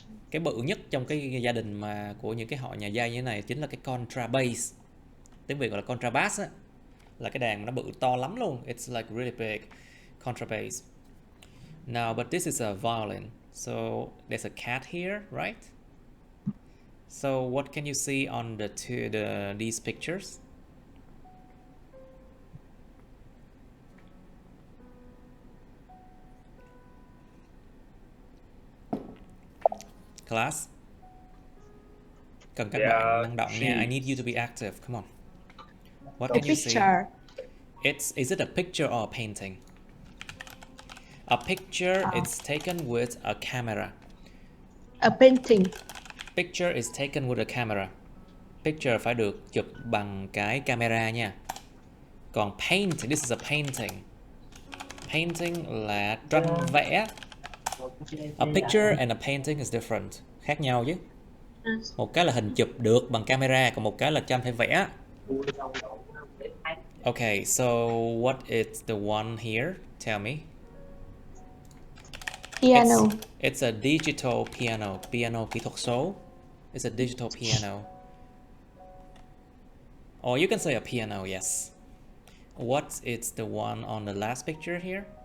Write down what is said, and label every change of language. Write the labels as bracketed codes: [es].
[vi] Cái bự nhất trong cái gia đình mà của những cái họ nhà dây như thế này chính là cái contrabass. Tiếng Việt gọi là contrabass á, là cái đàn nó bự to lắm luôn. [en] It's like really big. Contrabass. Now, but this is a violin. So there's a cat here, right? So what can you see on these pictures? Class? [vi] Cần các bạn năng động nha. [en] I need you to be active. Come on. What can you see? Is it a picture or a painting? A picture is taken with a camera. A painting. Picture is taken with a camera. [vi] Picture phải được chụp bằng cái camera nha. [en] Còn paint, this is a painting. Painting [vi] là tranh vẽ. [en] A picture and a painting is different. [vi] Khác nhau chứ. Một cái là hình chụp được bằng camera, còn một cái là tranh phải vẽ. [en] Okay, so what is the one here? Tell me. Piano. It's a digital piano. [vi] Piano kỹ thuật số. [en] It's a digital piano. Or you can say a piano, yes. What is the one on the last picture here?